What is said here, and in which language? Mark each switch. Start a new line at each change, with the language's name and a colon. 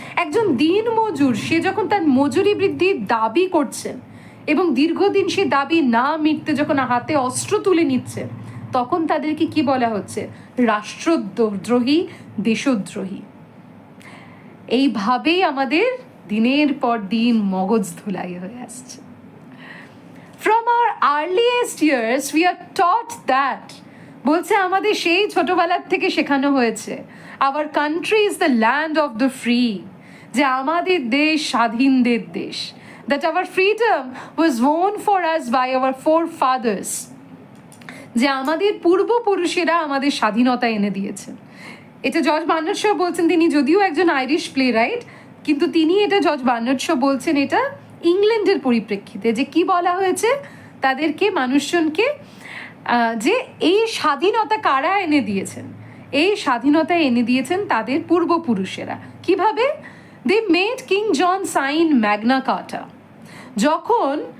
Bangla: একজন দিন মজুর সে যখন তার মজুরি বৃদ্ধির দাবি করছেন এবং দীর্ঘদিন সে দাবি না মিটতে যখন হাতে অস্ত্র তুলে নিচ্ছেন, তখন তাদেরকে কি বলা হচ্ছে? রাষ্ট্রদ্রোহী, দেশদ্রোহী। এইভাবেই আমাদের দিনের পর দিন মগজ ধুলাই হয়ে আসছে।
English: From our earliest years we are taught that,
Bangla: বলছে আমাদের সেই ছোটবেলার থেকে শেখানো হয়েছে,
English: our country is the land of the free,
Bangla: যে আমাদের দেশ স্বাধীনদের দেশ,
English: that our freedom was won for us by our forefathers,
Bangla: যে আমাদের পূর্বপুরুষেরা আমাদের স্বাধীনতা এনে দিয়েছেন। এটা জর্জ বার্নার্ড শ বলছেন, তিনি যদিও একজন আইরিশ প্লে রাইট, কিন্তু তিনি এটা জর্জ বার্নার্ড শ বলছেন এটা ইংল্যান্ডের পরিপ্রেক্ষিতে, যে কি বলা হয়েছে তাদেরকে, মানুষজনকে, যে এই স্বাধীনতা কারা এনে দিয়েছেন? এই স্বাধীনতা এনে দিয়েছেন তাদের পূর্বপুরুষেরা। কিভাবে?
English: They made King John sign Magna Carta.
Bangla: যখন